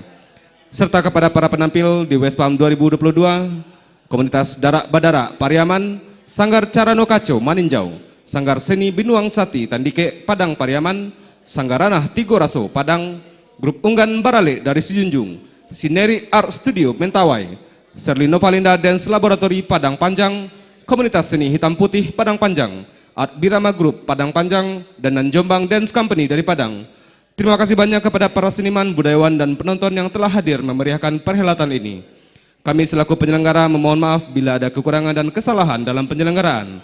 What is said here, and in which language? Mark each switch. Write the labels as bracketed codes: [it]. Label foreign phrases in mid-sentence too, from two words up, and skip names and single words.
[id] Serta kepada para penampil di Westpam 2022, Komunitas Darak Badarak Pariaman, Sanggar Carano Kaco Maninjau, Sanggar Seni Binuang Sati Tandike Padang Pariaman, Sanggaranah Tigoraso Padang, Grup Unggan Barale dari Sijunjung, Sineri Art Studio Mentawai, Serli Novalinda Dance Laboratory Padang Panjang, Komunitas Seni Hitam Putih Padang Panjang, Art Birama Group Padang Panjang, dan Nanjombang Dance Company dari Padang. Terima kasih banyak kepada para seniman, budayawan, dan penonton yang telah hadir memeriahkan perhelatan ini. Kami selaku penyelenggara memohon maaf bila ada kekurangan dan kesalahan dalam penyelenggaraan.